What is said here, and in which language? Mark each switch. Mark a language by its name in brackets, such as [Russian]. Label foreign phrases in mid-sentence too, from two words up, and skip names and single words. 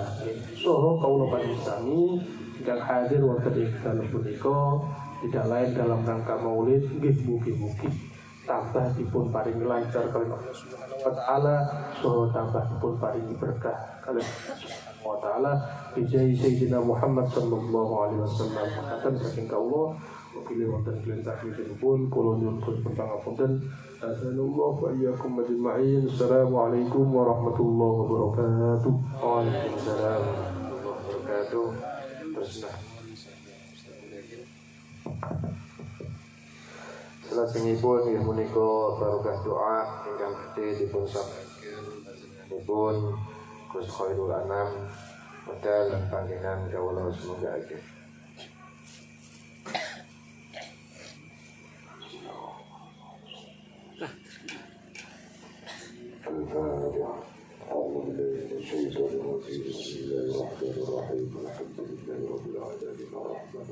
[Javanese] Saha kawula panjenengan ingkang hadir wonten ing dalem punika [Indonesian] tidak lain dalam rangka maulid [Javanese] nggih mugi-mugi tambah dipun paringi lancar kalian Allah [Arabic] سبحانه وتعالى, [Javanese] so tambah dipun paringi berkah kalian Allah taala bijai Sayyidina Muhammad [Arabic] صلى الله عليه وسلم. [Javanese] Makaten saking kawula mugi wonten kelintah pun kula nyuwun pangapunten. [Arabic] السلام عليكم وإياكم أجمعين. السلام عليكم ورحمة الله وبركاته. وعليكم السلام ورحمة الله وبركاته. [Javanese] Teruslah Salajengipun inggih punika barokah doa ingkang badhe dipun sampaikan panjenenganipun Gus Khairul Anam modal lan panggenan kawula semoga akeh. [Arabic] أعوذ بالله من الشيطان الرجيم بسم الله الرحمن الرحيم الحمد لله رب العالمين الرحمن